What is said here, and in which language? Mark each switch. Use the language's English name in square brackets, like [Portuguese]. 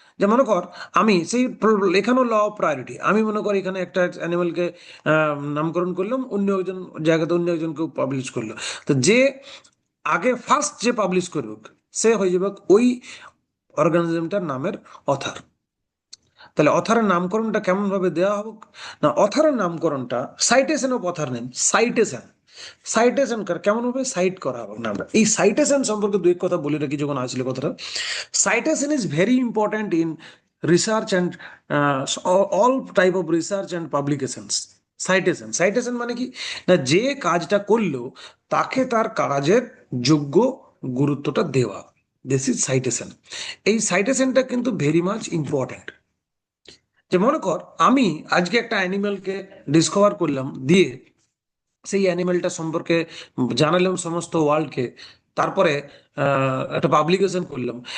[Bangla] যে মনে কর আমি সেই এখানে ল অফ প্রায়োরিটি, আমি মনে করি এখানে একটা অ্যানিমেলকে নামকরণ করলাম, অন্য একজন জায়গাতে অন্য একজনকে পাবলিশ করলো, তো যে আগে ফার্স্ট যে পাবলিশ করবে সে হয়ে যাবে ওই অর্গানিজমটার নামের অথার। তাহলে অথারের নামকরণটা কেমন ভাবে দেওয়া হোক? না, অথারের নামকরণটা citation of other name, citation, citation কেমন হবে? সাইট করা হবে নামটা। এই সাইটেশন সম্পর্কে দুই কথা বলে রাখি যখন আসছিল কথাটা। [English] Citation is very important in research and all type of research and publications. [Bangla] Citation মানে কি? না, যে কাজটা করলো তাকে তার কাজের যোগ্য গুরুত্বটা দেওয়া, [English] This is citation. [Bangla] এই সাইটেশনটা কিন্তু ভেরি মাচ ইম্পর্টেন্ট। যে মনে কর আমি আজকে একটা অ্যানিমেলকে ডিসকভার করলাম, দিয়ে সেই অ্যানিমেলটা সম্পর্কে জানালাম সমস্ত ওয়ার্ল্ডকে, তারপরে একটা পাবলিকেশন করলাম।